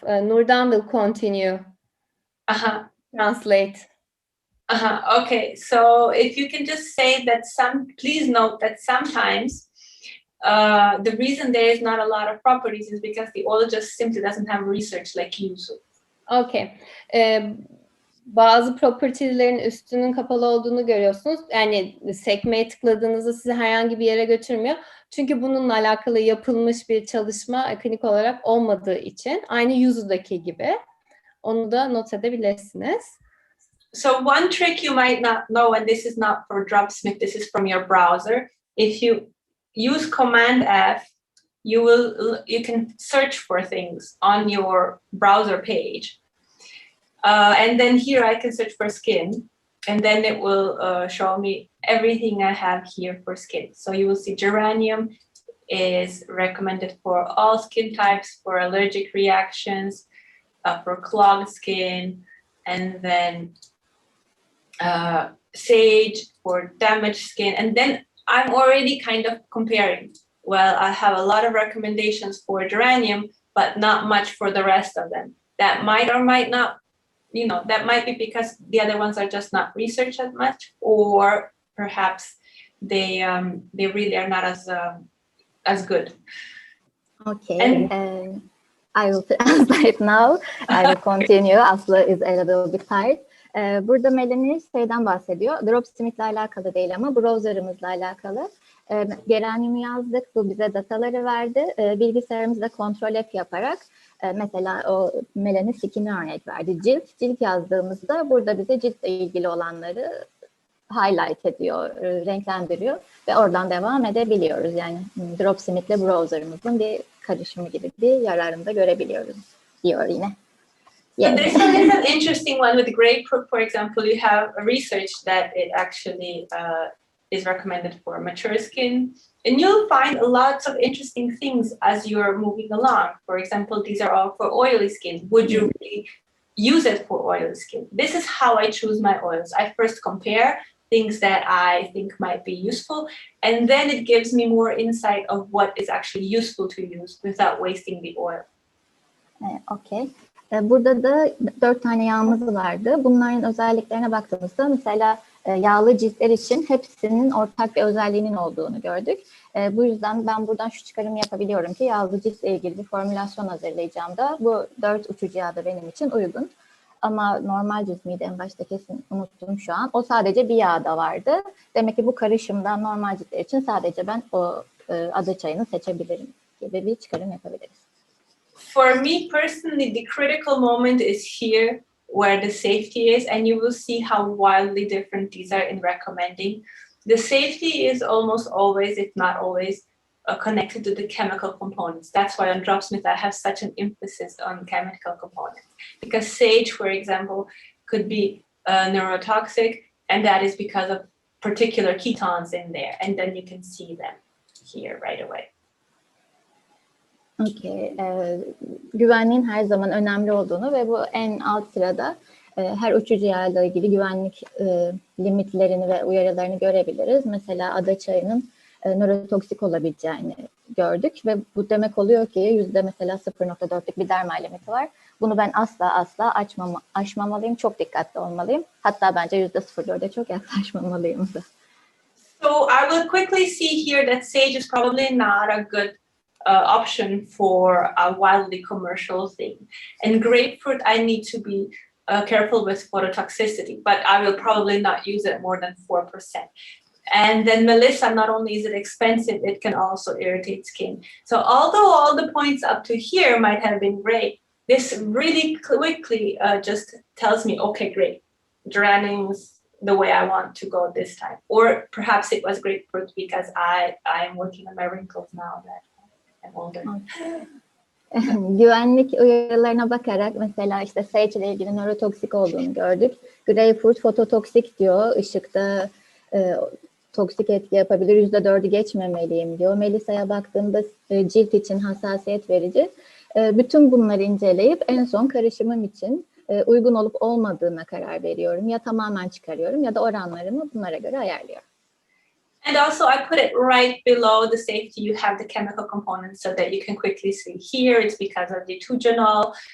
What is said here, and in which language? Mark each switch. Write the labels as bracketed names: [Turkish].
[English] Nurdan will continue. Translate. Okay, so if you can just say that please note that sometimes the reason there is not a lot of properties is because the oil just simply doesn't have research like yuzu. Okay. [Turkish] Bazı property'lerin üstünün kapalı olduğunu görüyorsunuz. Yani sekmeye tıkladığınızda sizi herhangi bir yere götürmüyor. Çünkü bununla alakalı yapılmış bir çalışma klinik olarak olmadığı için. Aynı yuzu'daki gibi. Onu da not edebilirsiniz. [English] So one trick you might not know, and this is not for Dropsmart, this is from your browser. If you use Command F, you can search for things on your browser page. And then here I can search for skin, and then it will show me everything I have here for skin. So you will see geranium is recommended for all skin types, for allergic reactions, for clogged skin, and then sage for damaged skin. And then I'm already kind of comparing. Well, I have a lot of recommendations for geranium, but not much for the rest of them. That might or might not, that might be because the other ones are just not researched as much, or perhaps they really are not as good. Okay. I will translate now. I will continue. Aslı is a little bit tired. [Turkish] Burada Melani şeyden bahsediyor. Dropsmart'la alakalı değil ama browser'ımızla alakalı. Geranium'u yazdık. Bu bize dataları verdi. Bilgisayarımızda kontrol F yaparak mesela o Melani skin'i örnek verdi. Cilt yazdığımızda burada bize ciltle ilgili olanları highlight ediyor, renklendiriyor ve oradan devam edebiliyoruz. Yani Dropsmart'le browser'ımızın bir karışımı gibi bir yararını da görebiliyoruz diyor yine. [English] So this one is an interesting one with grapefruit, for example. You have a research that it actually is recommended for mature skin. And you'll find lots of interesting things as you're moving along. For example, these are all for oily skin. Would you really use it for oily skin? This is how I choose my oils. I first compare things that I think might be useful, and then it gives me more insight of what is actually useful to use without wasting the oil. Okay. [Turkish] Burada da 4 tane yağımız vardı. Bunların özelliklerine baktığımızda mesela yağlı ciltler için hepsinin ortak bir özelliğinin olduğunu gördük. Bu yüzden ben buradan şu çıkarımı yapabiliyorum ki yağlı ciltle ilgili bir formülasyon hazırlayacağım da bu 4 uçucu yağ da benim için uygun. Ama normal cilt miydi en başta, kesin unuttum şu an. O sadece bir yağda vardı. Demek ki bu karışımdan normal ciltler için sadece ben o ada çayını seçebilirim gibi bir çıkarım yapabiliriz. [English] For me personally, the critical moment is here where the safety is, and you will see how wildly different these are in recommending. The safety is almost always, if not always, connected to the chemical components. That's why on Dropsmart I have such an emphasis on chemical components. Because sage, for example, could be neurotoxic, and that is because of particular ketones in there, and then you can see them here right away. Okay. [Turkish] Güvenliğin her zaman önemli olduğunu ve bu en alt sırada her uçucu yağla ilgili güvenlik limitlerini ve uyarılarını görebiliriz. Mesela ada çayının nörotoksik olabileceğini gördük ve bu demek oluyor ki yüzde mesela 0.4'lük bir dermal limiti var. Bunu ben asla aşmamalıyım, çok dikkatli olmalıyım. Hatta bence %0.4'e çok yaklaşmamalıyım da. [English] So I will quickly see here that sage is probably not a good option for a wildly commercial thing. And grapefruit, I need to be careful with phototoxicity, but I will probably not use it more than 4%. And then Melissa, not only is it expensive, it can also irritate skin. So although all the points up to here might have been great, this really quickly just tells me, okay, great, geraniums the way I want to go this time. Or perhaps it was grapefruit because I'm working on my wrinkles now that I'm older. [Turkish] Güvenlik uyarılarına bakarak mesela işte sage ile ilgili nörotoksik olduğunu gördük. Grapefruit fototoksik diyor, ışıkta toksik etki yapabilir, %4'ü geçmemeliyim diyor. Melisa'ya baktığımda cilt için hassasiyet verici. Bütün bunları inceleyip en son karışımım için uygun olup olmadığına karar veriyorum. Ya tamamen çıkarıyorum ya da oranlarımı bunlara göre ayarlıyorum. [English] And also I put it right below the safety, you have the chemical components so that you can quickly see here it's because of the tugenol.